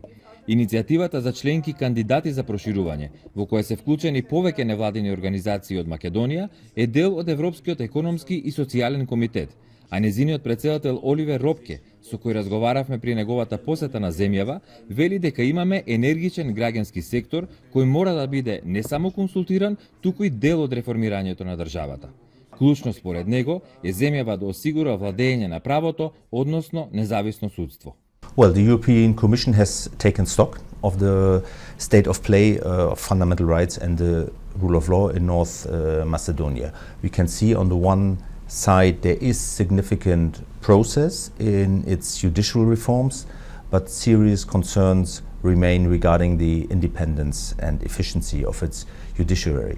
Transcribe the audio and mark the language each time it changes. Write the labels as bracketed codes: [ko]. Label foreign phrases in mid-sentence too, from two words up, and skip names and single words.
[mk] Иницијативата за членки кандидати за проширување, во која се вклучени повеќе невладини организации од Македонија, е дел од Европскиот економски и социјален комитет, а незиниот претседател Оливер Ропке, со кој разговаравме при неговата посета на земјава, вели дека имаме енергичен граѓански сектор кој мора да биде не само консултиран, туку и дел од реформирањето на државата. Клучно според него е земјава да осигура владење на правото, односно независно судство. [en] Well, the European Commission has taken stock of the state of play of fundamental rights and the rule of law in North Macedonia. We can see on the one side there is significant process in its judicial reforms, but serious concerns remain regarding the independence and efficiency of its judiciary.